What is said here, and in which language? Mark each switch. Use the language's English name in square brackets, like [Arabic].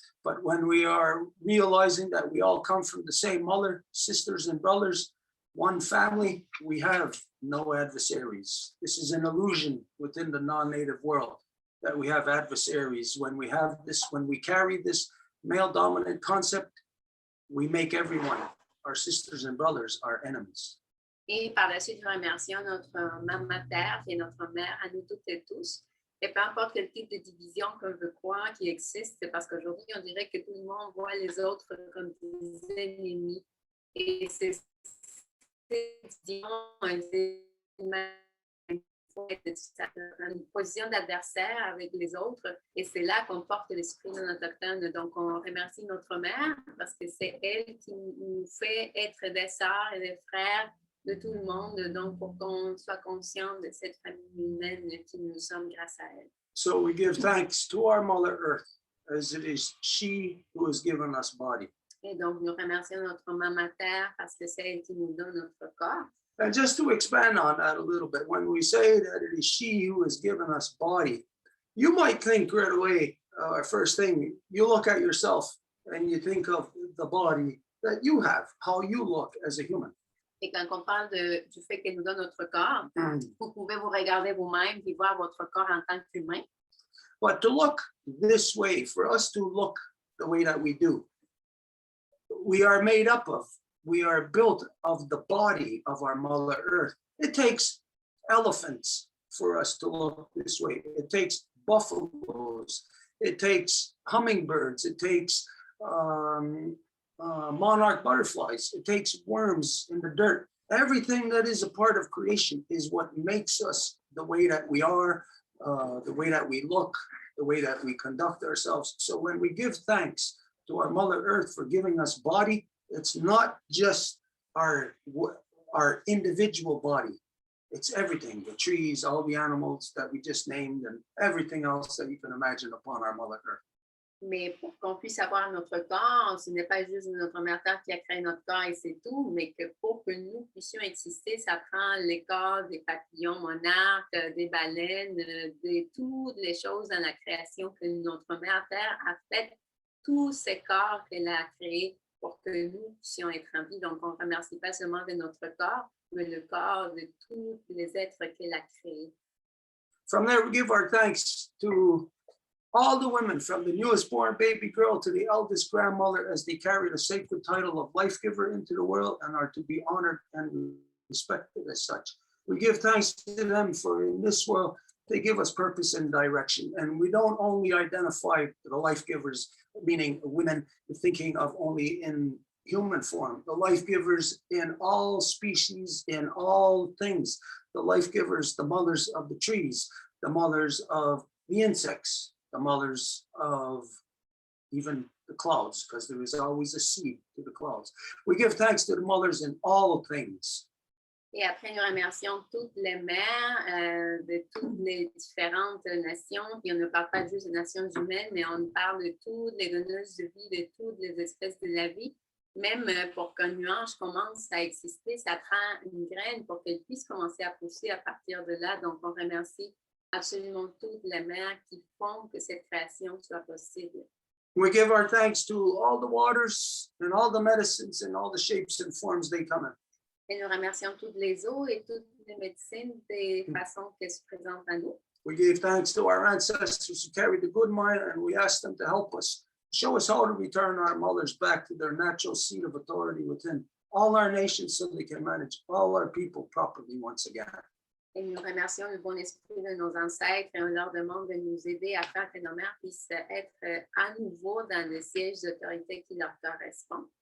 [English] But when we are realizing that we all come from the same mother, sisters and brothers, one family, we have no adversaries. This is an illusion within the non-native world that we have adversaries. When we have this, when we carry this male dominant concept, we make everyone, our sisters and brothers, our enemies. [French] Et par la suite, nous remercions notre maman Terre et notre mère à nous toutes et tous. Et peu importe quel type de division qu'on veut croire qui existe, c'est parce qu'aujourd'hui, on dirait que tout le monde voit les autres comme des ennemis. Et c'est une position d'adversaire avec les autres. Et c'est là qu'on porte l'esprit non autochtone. Donc, on remercie notre mère parce que c'est elle qui nous fait être des sœurs et des frères de tout le monde, donc pour qu'on soit conscient de cette famille humaine qui nous sommes grâce à elle. [English] So we give thanks to our Mother Earth, as it is she who has given us body. [French] Et donc nous remercions notre maman Terre parce que c'est elle qui nous donne notre corps. [English] And just to expand on that a little bit, when we say that it is she who has given us body, you might think right away, first thing, you look at yourself and you think of the body that you have, how you look as a human. [French] Et quand on parle du fait qu'elle nous donne notre corps, vous pouvez vous regarder vous-même et voir votre corps en tant qu'humain. [English] But to look this way, for us to look the way that we do, we are made up of, we are built of the body of our Mother Earth. It takes elephants for us to look this way. It takes buffaloes. it takes hummingbirds, it takes monarch butterflies, it takes worms in the dirt. Everything that is a part of creation is what makes us the way that we are, the way that we look, the way that we conduct ourselves. So when we give thanks to our Mother Earth for giving us body, it's not just our individual body. It's everything, the trees, all the animals that we just named, and everything else that you can imagine upon our Mother Earth. [French] Mais pour qu'on puisse avoir notre corps, ce n'est pas juste notre mère Terre qui a créé notre corps et c'est tout, mais que pour que nous puissions exister, ça prend les corps des papillons monarques, des baleines, de toutes les choses dans la création que notre mère Terre a fait, tous ces corps qu'elle a créés pour que nous puissions être en vie. Donc, on ne remercie pas seulement de notre corps, mais le corps de tous les êtres qu'elle a créés. [English] From there, we give our thanks to all the women, from the newest born baby girl to the eldest grandmother, as they carry the sacred title of life giver into the world and are to be honored and respected as such. We give thanks to them for in this world, they give us purpose and direction. And we don't only identify the life givers, meaning women, thinking of only in human form, the life givers in all species, in all things, the life givers, the mothers of the trees, the mothers of the insects, the mothers of even the clouds, because there is always a seed to the clouds. We give thanks to the mothers in all things. [French] Et après, nous remercions toutes les mères de toutes les différentes nations. Puis on ne parle pas juste des nations humaines, mais on parle de toutes les donneuses de vie, de toutes les espèces de la vie. Même pour qu'un nuage commence à exister, ça prend une graine pour qu'elle puisse commencer à pousser à partir de là. Donc, on remercie absolument toutes les mères qui font que cette création soit possible. [English] We give our thanks to all the waters and all the medicines and all the shapes and forms they come in. [French] Et nous remercions toutes les eaux et toutes les médecines des façons qu'elles se présentent à nous. [English] We give thanks to our ancestors who carried the good mind, and we ask them to help us, show us how to return our mothers back to their natural seat of authority within all our nations so they can manage all our people properly once again. [French] Et nous remercions le bon esprit de nos ancêtres et on leur demande de nous aider à faire que nos mères puissent être à nouveau dans le siège d'autorité qui leur correspond.